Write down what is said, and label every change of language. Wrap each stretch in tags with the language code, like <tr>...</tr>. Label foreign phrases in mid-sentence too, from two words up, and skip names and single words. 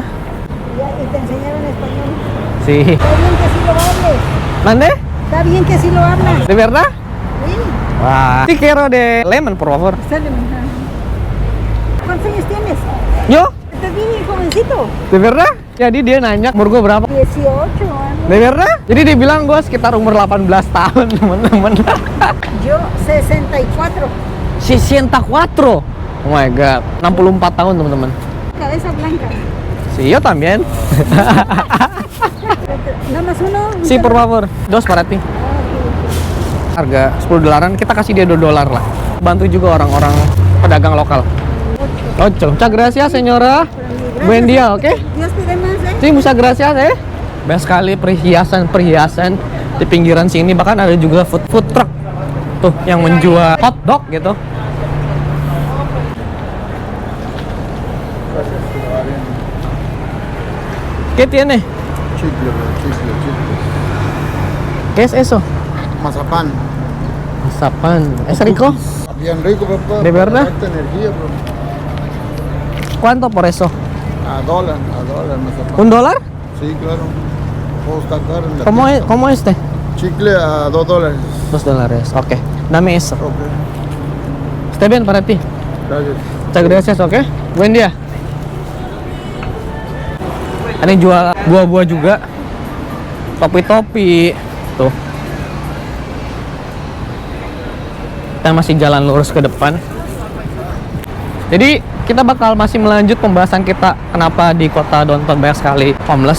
<es>Y te enseñaron español. Sí. Está bien que sí lo hables. ¿Mande? Está bien que sí lo hablas. ¿De verdad? Sí. Wah. Sí, quiero de lemon, por favor. Sale, mija. ¿Cuántos años tienes? Yo? Estás bien jovencito. De verdad?</es> <id>Jadi dia nanya umur gue berapa.</id> <es>18 años. De verdad?</es> <id>Jadi dia bilang gue sekitar umur 18 tahun, teman-teman.</id> <es>Yo 64.</es> <id>64.</id> <en>Oh my god.</en> <id>64 tahun, teman-teman.</id> <es>Cabeza blanca. Sí, yo también. Nada más uno. Sí, por favor. Dos para ti.</es> <id>Harga $10, kita kasih dia $2 lah. Bantu juga orang-orang pedagang lokal.</id> <es>Ocho. Muchas gracias, señora. Buen día, oke? Dios te dé más, ¿eh? Sí, muchas gracias,</es> <id>Banyak sekali perhiasan di pinggiran sini. Bahkan ada juga</id> <en>food truck</en> <id>tuh yang menjual hotdog gitu.</id> <es>¿Qué tiene? Chicle. ¿Qué es eso? Mazapán. Masapan. ¿Es rico? Bien rico, papá. ¿De verdad? Para darte energía, bro. ¿Cuánto por eso? A dólar, mazapán. $1? Sí, claro. Todo está caro en la ¿Cómo es, tienda. cómo este? Chicle a $2. $2. Ok. Dame eso. Ok, Está bien para ti. gracias. Muchas gracias, oke? Buen dia.</es> <id>Ada yang jual buah-buah juga. Topi-topi. Tuh. Kita masih jalan lurus ke depan. Jadi kita bakal masih melanjut pembahasan kita kenapa di kota downtown banyak sekali homeless.</id>